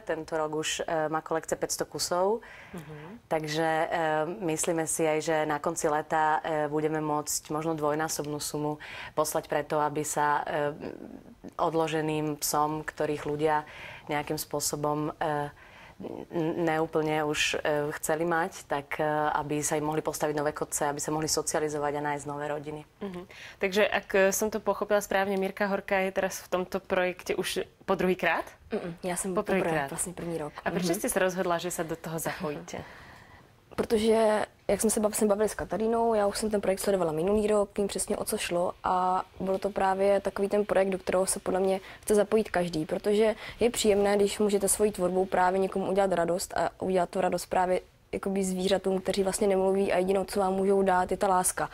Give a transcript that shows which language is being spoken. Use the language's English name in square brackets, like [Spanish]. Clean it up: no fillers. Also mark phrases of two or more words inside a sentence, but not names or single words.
[Slovak] Tento rok už má kolekcia 500 kusov, takže myslíme si aj, že na konci leta budeme môcť možno dvojnásobnú sumu poslať preto, aby sa odloženým psom, ktorých ľudia nejakým spôsobom neúplne už chceli mať, tak aby sa im mohli postaviť nové kotce, aby sa mohli socializovať a nájsť nové rodiny. Takže ak som to pochopila správne, Mirka Horká je teraz v tomto projekte už po druhýkrát? [Czech] Já jsem poprvé, vlastně první rok. A proč jste se rozhodla, že se do toho zapojíte? Protože, jak jsme se bavili s Katarínou, já už jsem ten projekt sledovala minulý rok, vím přesně, o co šlo a bylo to právě takový ten projekt, do kterého se podle mě chce zapojit každý, protože je příjemné, když můžete svojí tvorbou právě někomu udělat radost a udělat tu radost právě jakoby zvířatům, kteří vlastně nemluví a jedinou, co vám můžou dát, je ta láska.